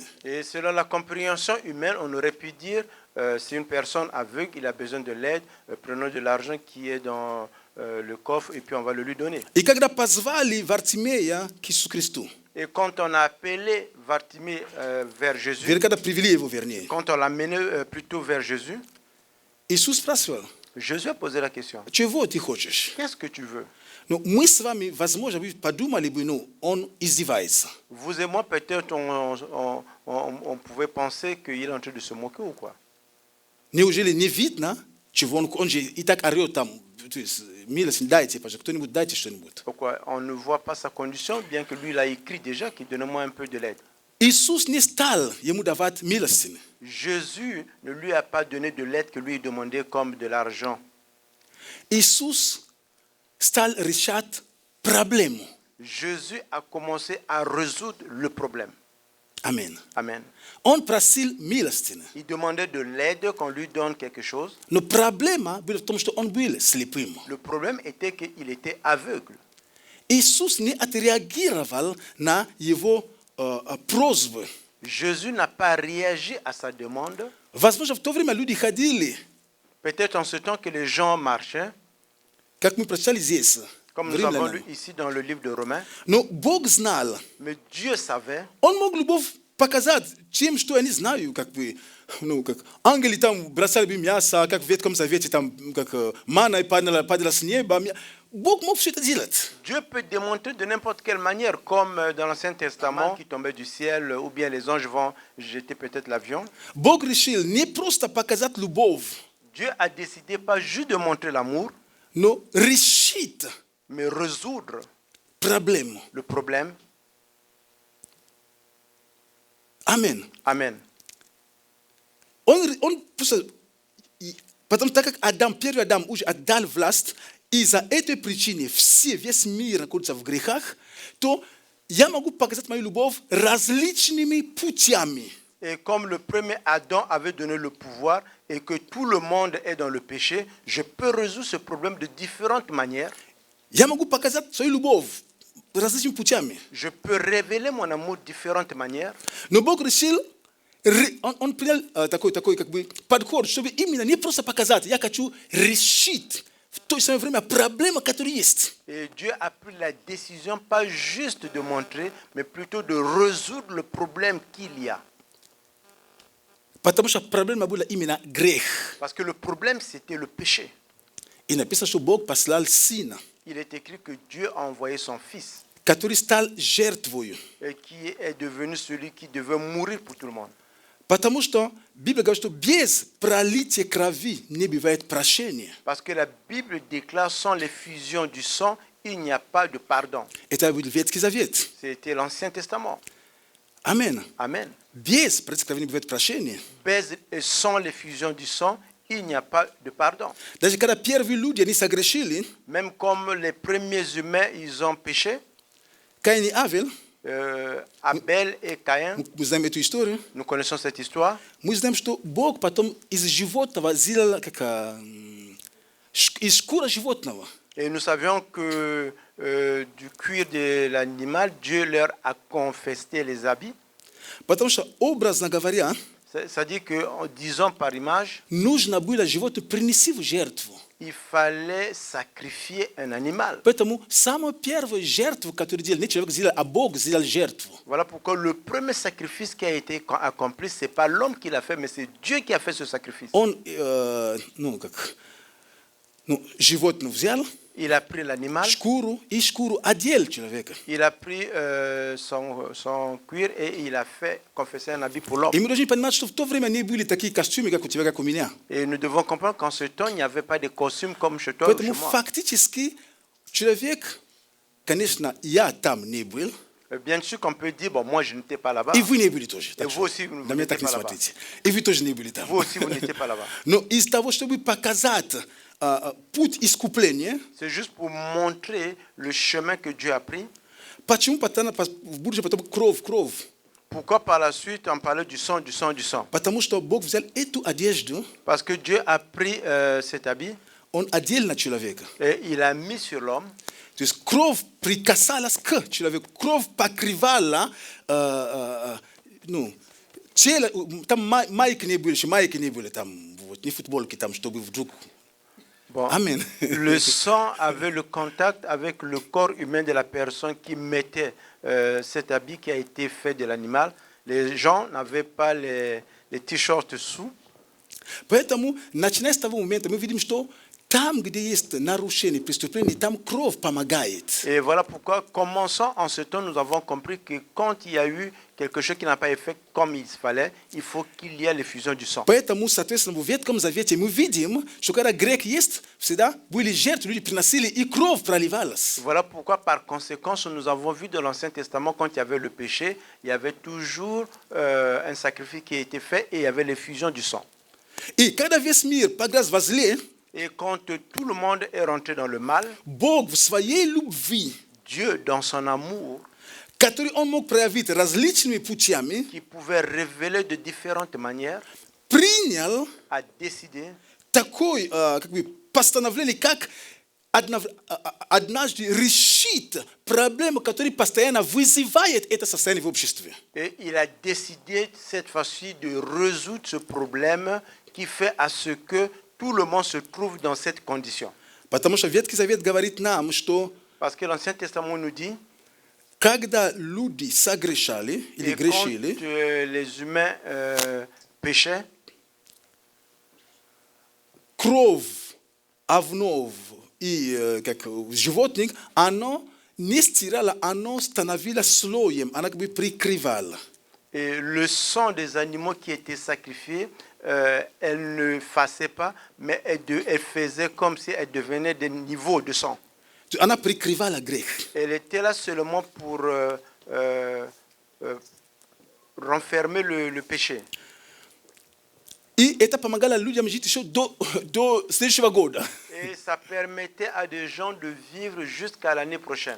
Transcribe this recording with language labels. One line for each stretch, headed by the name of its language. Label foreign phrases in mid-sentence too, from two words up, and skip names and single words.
French: Et selon la compréhension humaine, on aurait pu dire, si une personne aveugle, il a besoin de l'aide, prenons de l'argent qui est dans le coffre et puis on va le lui donner.
Russian: И когда позвали Вартимея к Иисусу Христу,
French: Et quand on a appelé Bartimée vers Jésus,
Russian: когда привели его, вернее,
French: quand on l'a mené plutôt vers Jésus,
Russian: Иисус спрашивал,
French: Jésus a posé la question,
Russian: чего ты хочешь?
French: qu'est-ce que tu veux?
Russian: Но мы с вами, возможно, подумали бы, ну, он издевается.
French: Vous et moi, peut-être, on pouvait penser qu'il est en train de se moquer ou quoi.
Russian: Неужели не видно, чего он же и так орет там, то есть, милость дайте, пожалуйста, кто-нибудь дайте что-нибудь.
French: Pourquoi? On ne voit pas sa condition, bien que lui, il a écrit déjà qu'il donne-moi un peu de l'aide.
Russian: Иисус не стал ему давать милостины.
French: Jésus ne lui a pas donné de l'aide que lui demandait comme de l'argent.
Russian: Иисус стал решать проблему.
French: Jésus a commencé à résoudre le problème.
Russian: Аминь.
French: Amen.
Russian: Он просил милостины.
French: Il demandait de l'aide, qu'on lui donne quelque chose.
Russian: Но проблема была в том, что он был слепым.
French: Le problème était qu'il était aveugle.
Russian: Иисус не отреагировал на его просьбы.
French: Jésus n'a pas réagi à sa demande.
Russian: Возможно, в то время люди ходили,
French: Peut-être en ce temps que les gens marchaient,
Russian: как мы прочитали здесь,
French: comme
Russian: в
French: nous avons
Russian: Римлянам.
French: lu ici dans le livre de Romains.
Russian: Но Бог знал.
French: Mais Dieu savait.
Russian: Он мог любовь показать тем, что я не знаю, как бы, ну, как ангели там бросали бы мясо, как в Ветхом Завете, там, как манна падала с неба. Бог мог все это делать.
French: Dieu peut démontrer de n'importe quelle manière, comme dans l'Ancien Testament, qui tombait du ciel, ou bien les anges vont jeter peut-être l'avion.
Russian: Бог решил не просто показать любовь,
French: Dieu a décidé pas juste de montrer l'amour,
Russian: но решить
French: mais résoudre
Russian: проблему.
French: le problème.
Russian: Аминь.
French: Amen.
Russian: Он просто, потому так как Адам, первый Адам уже отдал власть, из-за этой причины все, весь мир находится в грехах, то я могу показать мою любовь различными путями.
French: Et comme le premier Adam avait donné le pouvoir et que tout le monde est dans le péché, je peux résoudre ce problème de différentes manières.
Russian: Я могу показать свою любовь различными путями.
French: Je peux révéler mon amour de différentes manières.
Russian: Но Бог решил, он принял такой как бы подход, чтобы именно не просто показать, я хочу решить в то же самое время проблемы, которые есть.
French: Et Dieu a pris la décision pas juste de montrer, mais plutôt de résoudre le problème qu'il y a.
Russian: Потому что проблема была именно грех.
French: Parce que le problème, c'était le péché.
Russian: И написано, что Бог послал Сына,
French: Il est écrit que Dieu a envoyé son Fils,
Russian: который стал жертвою.
French: et qui est devenu celui qui devait mourir pour tout le monde.
Russian: Потому что Библия говорит, что без пролития крови не бывает прощения.
French: Parce que la Bible déclare sans l'effusion du sang, il n'y a pas de pardon.
Russian: Это был Ветхий Завет.
French: C'était l'Ancien Testament.
Russian: Аминь.
French: Amen.
Russian: Без пролития крови не бывает прощения.
French: Sans l'effusion du sang, il n'y a pas de pardon.
Russian: Даже когда первые люди, они согрешили,
French: Même comme les premiers humains, ils ont péché,
Russian: Каин и Авель,
French: Abel et Caïn,
Russian: мы знаем эту историю,
French: nous connaissons cette histoire.
Russian: мы знаем, что Бог потом из животного сделал, из шкуры животного.
French: Et nous savions que du cuir de l'animal, Dieu leur a confesté les habits.
Russian: Потому что, образно говоря,
French: C'est-à-dire qu'en disant par image,
Russian: нужно было животное принести в жертву.
French: il fallait sacrifier un animal.
Russian: Поэтому самая первая жертва, которую делал, не человек сделал, а Бог сделал жертву.
French: Voilà pourquoi le premier sacrifice qui a été accompli, ce n'est pas l'homme qui l'a fait, mais c'est Dieu qui a fait ce sacrifice.
Russian: Он, животное взял,
French: Il a pris l'animal,
Russian: шкуру, и шкуру одел человека.
French: il a pris son cuir et il a fait confesser un habit pour l'homme.
Russian: И мы должны понимать, что в то время не были такие костюмы, как у тебя, как у меня.
French: Et nous devons comprendre qu'en ce temps, il n'y avait pas de costumes comme chez toi ou
Russian: Поэтому
French: chez moi.
Russian: фактически человек, конечно, я там не был,
French: Bien sûr qu'on peut dire, bon, moi je n'étais pas là-bas.
Russian: и вы не были тоже. И вы aussi, вы на меня так
French: n'étiez
Russian: не
French: pas là-bas.
Russian: смотрите. И вы тоже не были там.
French: Vous aussi, vous n'étiez pas là-bas.
Russian: Но из того, чтобы показать путь искупления,
French: C'est juste pour montrer le chemin que Dieu a pris.
Russian: почему в будущем потом кровь?
French: Pourquoi par la suite on parlait du sang, du sang, du sang?
Russian: Потому что Бог взял эту одежду,
French: Parce que Dieu a pris cet habit
Russian: Он одел на человека.
French: et il a mis sur l'homme.
Russian: То есть кровь прикасалась к человеку, кровь покрывала, тело, там майки не были, там, вот, не футболки, там, чтобы вдруг...
French: Bon, Amen. le sang avait le contact avec le corps humain de la personne qui mettait cet habit qui a été fait de l'animal. Les gens n'avaient pas les t-shirts sous.
Russian: Поэтому, начиная с того момента, мы видим, что там, где есть нарушение, преступление, там кровь помогает.
French: Et voilà pourquoi, commençant en ce temps, nous avons compris que quand il y a eu quelque chose qui n'a pas été fait comme il fallait, il faut qu'il y ait l'effusion du sang.
Russian: Поэтому, соответственно, в Ветхом Завете мы видим, что когда грех есть, всегда были жертвы, люди приносили, и кровь проливалась.
French: Voilà pourquoi, par conséquent, nous avons vu dans l'Ancien Testament, quand il y avait le péché, il y avait toujours un sacrifice qui a été fait et il y avait l'effusion du sang.
Russian: И когда весь мир по грязь во зле,
French: Et quand tout le monde est rentré dans le mal,
Russian: Бог в своей любви,
French: Dieu, dans son amour,
Russian: который Он мог проявить различными путями,
French: qui pouvait révéler de différentes manières,
Russian: принял
French: a décidé
Russian: такое постановление, как однажды решить проблему, которая постоянно вызывает это состояние в обществе.
French: et il a décidé cette fois-ci de résoudre ce problème qui fait à ce que tout le monde se trouve dans cette condition.
Russian: Потому что Ветхий Завет говорит нам, что
French: Parce que l'Ancien Testament nous dit,
Russian: когда люди согрешали или
French: et quand
Russian: грешили,
French: les humains péchaient,
Russian: кровь овнов и животных, оно не стирало, оно становилось слоем, оно как бы прикрывало.
French: et le sang des animaux qui étaient sacrifiés, elle ne faisait pas, mais elle faisait comme si elle devenait des niveaux de sang.
Russian: Она прикрывала грех.
French: Elle était là seulement pour renfermer le péché.
Russian: И это помогало людям жить еще до следующего года.
French: Et ça permettait à des gens de vivre jusqu'à l'année prochaine.